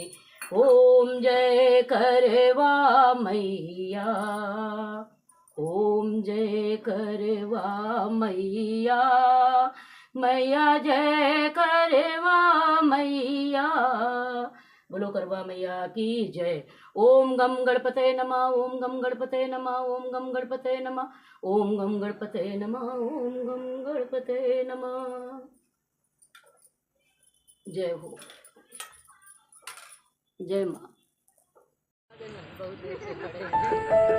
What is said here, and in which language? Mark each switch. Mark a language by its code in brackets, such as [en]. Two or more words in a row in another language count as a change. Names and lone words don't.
[hi] ओम जय करवा मैया, ओम जय करवा मैया, मैया जय करवा मैया। बोलो करवा मैया की जय। [sa] ओम गम गणपते नमः, ओम गम गणपते नमः, ओम गम गणपते नमः, ओम गम गणपते नमः, ओम गम गणपते नमः। [hi] जय हो, जय माँ। बहुत देर से खड़े हैं।